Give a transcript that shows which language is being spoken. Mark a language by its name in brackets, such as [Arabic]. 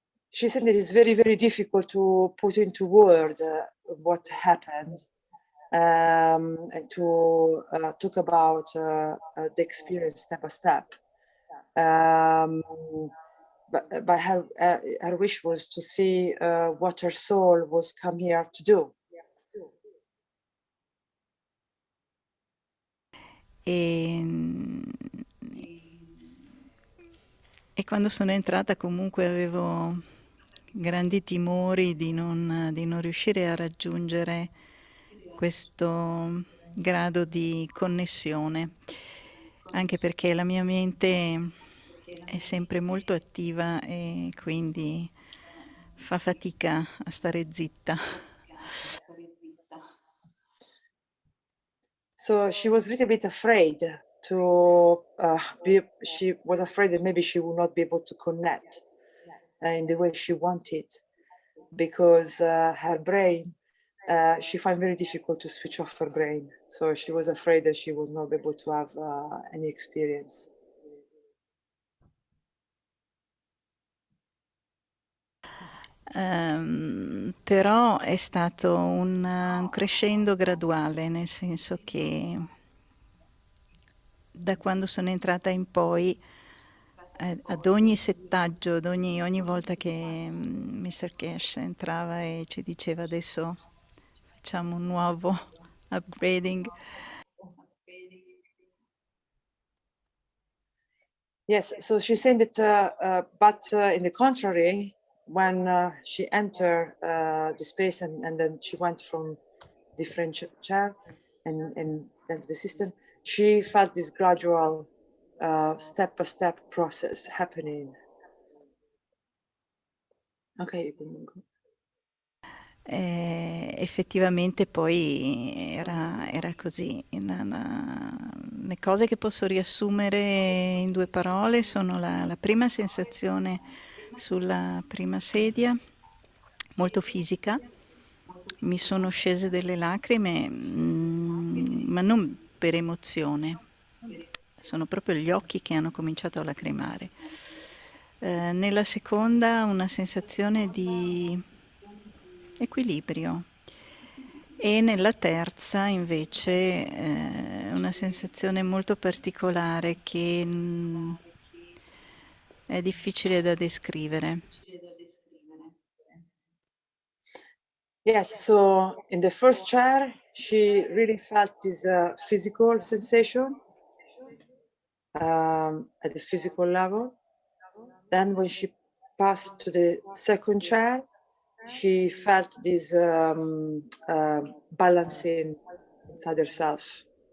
[English] She said that it's very, very difficult to put into words what happened, and to talk about the experience step by step. But her wish was to see what her soul was come here to do. [Italian] E quando sono entrata comunque avevo grandi timori di non riuscire a raggiungere questo grado di connessione, anche perché la mia mente è sempre molto attiva e quindi fa fatica a stare zitta. [English] So she was a little bit afraid she was afraid that maybe she would not be able to connect in the way she wanted, because her brain, she found very difficult to switch off her brain. So she was afraid that she was not able to have any experience. [Italian] Però è stato un crescendo graduale, nel senso che da quando sono entrata in poi, ad ogni settaggio, ogni volta che Mr. Cash entrava e ci diceva adesso facciamo un nuovo upgrading. [English] Yes, so she said that, but in the contrary, when she entered the space and then she went from different chair and then the system, she felt this gradual step-by-step process happening. [Italian] Ok, comunque. Effettivamente poi era così. Le cose che posso riassumere in 2 parole sono la prima sensazione sulla prima sedia, molto fisica. Mi sono scese delle lacrime, ma non per emozione, sono proprio gli occhi che hanno cominciato a lacrimare. Nella seconda una sensazione di equilibrio, e nella terza invece una sensazione molto particolare che è difficile da descrivere. [English] Yes, so in the first chair, she really felt this physical sensation at the physical level. Then when she passed to the second chair, she felt this balancing inside herself.